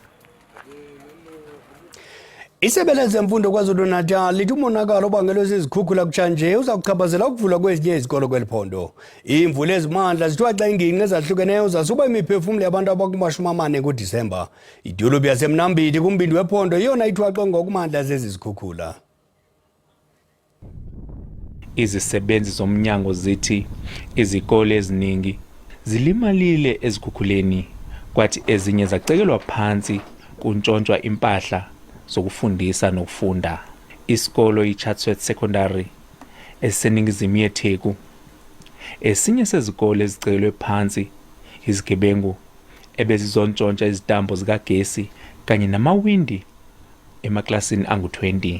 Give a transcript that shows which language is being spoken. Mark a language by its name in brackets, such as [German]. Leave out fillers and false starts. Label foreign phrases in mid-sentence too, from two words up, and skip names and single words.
[Xhosa] Isebe lezemfundo KwaZulu-Natal lithi umonakalo obangelwe zizikhukhula kutshanje uza kuchaphazela ukuvulwa kwezinye izikolo kweliphondo. Iimvula ezimandla zithiwa xa ingingqi ezahlukeneyo zasuba imiphefumlo yabantu abakumashumi-4 kuDisemba. Idolophu yaseMnambithi kumbindi wephondo yeyona ithwaxwe ngokumandla zezi zikhukhula. [Zulu] Izisebenzi zomnyango zithi izikole eziningi zilimalile ezikhukhuleni, kwathi ezinye zacekelwa phansi kuntshontshwa impahla zokufundisa nokufunda. Isikolo iChatsworth Secondary esiseningizimu yeTheku esinye sezikole ezicekelwe phansi izigebengu ebezizontshontshwa izitambo zikagesi kanye namawindi emaklasini angu-20.